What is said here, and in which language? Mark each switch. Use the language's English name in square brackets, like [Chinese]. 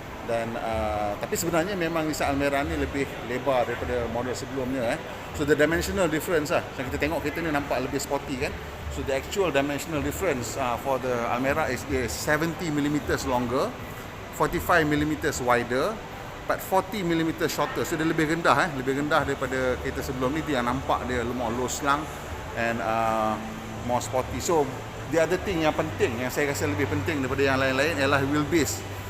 [Malay] Dan tapi sebenarnya memang Nissan Almera ni lebih lebar daripada model sebelumnya. So [English] the dimensional difference [Malay] lah, macam kita tengok kereta ni nampak lebih sporty kan. [English] So the actual dimensional difference for the Almera is 70mm longer, 45mm wider, but 40mm shorter. [Malay] So dia lebih rendah lebih rendah daripada kereta sebelum ni. Dia nampak dia [English] more low slung and more sporty. [Malay] So [English] the other thing [Malay] yang penting, yang saya rasa lebih penting daripada yang lain-lain ialah wheelbase.